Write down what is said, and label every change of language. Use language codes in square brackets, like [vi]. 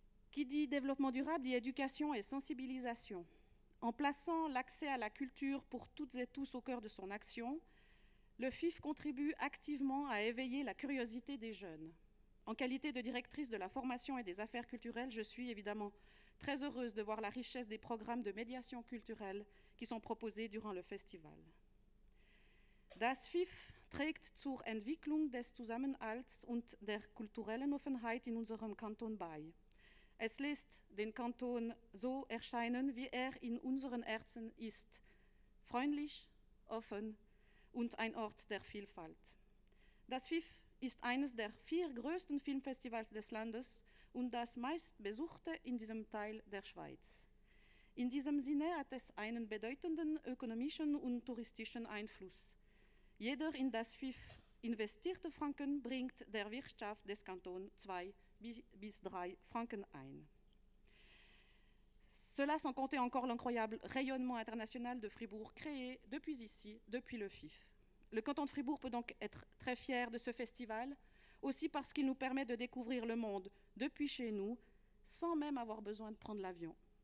[fr] Qui dit développement durable dit éducation et sensibilisation. En plaçant l'accès à la culture pour toutes et tous au cœur de son action, le FIF contribue activement à éveiller la curiosité des jeunes. En qualité de directrice de la formation et des affaires culturelles, je suis évidemment très heureuse de voir la richesse des programmes de médiation culturelle qui sont proposés durant le festival. [de] Das FIF trägt zur Entwicklung des Zusammenhalts und der kulturellen Offenheit in unserem Kanton bei. Es lässt den Kanton so erscheinen, wie er in unseren Herzen ist. Freundlich, offen, und ein Ort der Vielfalt. Das FIF ist eines der 4 größten Filmfestivals des Landes und das meistbesuchte in diesem Teil der Schweiz. In diesem Sinne hat es einen bedeutenden ökonomischen und touristischen Einfluss. Jeder in das FIF investierte Franken bringt der Wirtschaft des Kantons 2 bis 3 Franken ein. [fr] Cela sans compter encore l'incroyable rayonnement international de Fribourg créé depuis ici, depuis le FIF. Le canton de Fribourg peut donc être très fier de ce festival, aussi parce qu'il nous permet de découvrir le monde depuis chez nous, sans même avoir besoin de prendre l'avion.